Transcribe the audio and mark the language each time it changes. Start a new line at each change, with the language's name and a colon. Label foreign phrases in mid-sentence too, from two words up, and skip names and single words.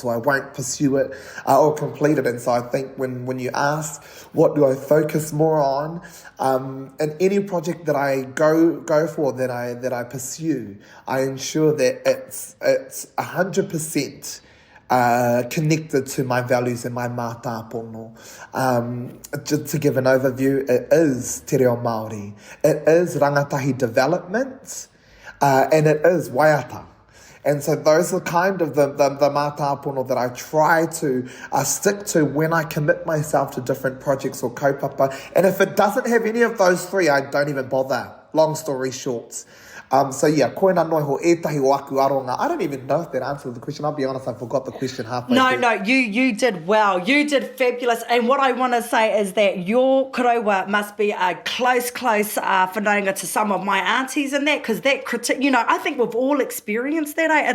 English: So I won't pursue it or complete it. And so I think when you ask, what do I focus more on, in any project that I go for, that I pursue, I ensure that it's 100% connected to my values and my mātāpono. Just to give an overview, it is te reo Māori, it is rangatahi development, and it is waiata. And so those are kind of the mātāpono that I try to stick to when I commit myself to different projects or kaupapa. And if it doesn't have any of those three, I don't even bother. Long story short. So yeah,
Māori: koina noi ho etahi o aku aronga.
English: I don't even know if that answers the question. I'll be honest, I forgot the question halfway through. No, you did well. You did fabulous. And what I want to say is that your karaua must be a close whanaunga to some of my aunties and that, because that critique, I think we've all experienced that, eh?